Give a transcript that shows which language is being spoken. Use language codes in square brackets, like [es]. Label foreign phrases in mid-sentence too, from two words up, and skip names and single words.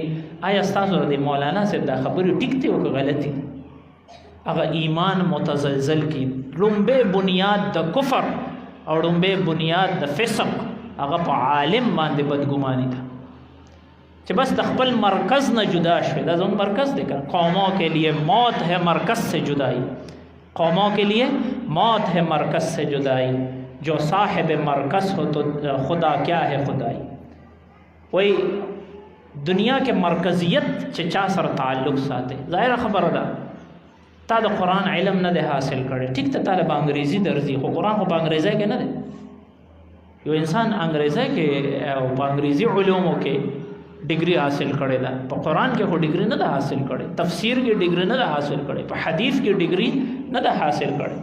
[ps] آیا ستاسو د مولانا صاحب دا خبرې ټیک دي او که غلطي؟ هغه ایمان متزلزل کی. ړومبی بنیاد د کفر او ړومبی بنیاد د فسق هغه په عالم باندې بدګماني ده چې بس د خپل مرکز نه جدا شوی. دا زموږ مرکز دی [ur] که قوموں کے لیے موت ہے مرکز سے جدائی، قوموں کے لیے موت ہے مرکز سے جدائی، جو صاحب مرکز ہو تو خدا کیا ہے خدائی. وہی دنیا کے مرکزیت [ps] چې چا سره تعلق ساتي، ظاهره خبره ده تا د قرآن علم نه دی حاصل کړی، ټیک ته طالب انګریزي درځي خو قرآن خو په انګریزي کې نه دی. یو انسان انګریزي کې او په انګریزي علومو کې ډیګري حاصل کړی ده، په قرآن کې خو ډیګري نه ده حاصل کړی، تفسیر کې ډیګري نه ده حاصل کړی، په حدیث کې ډیګري نه ده حاصل کړی.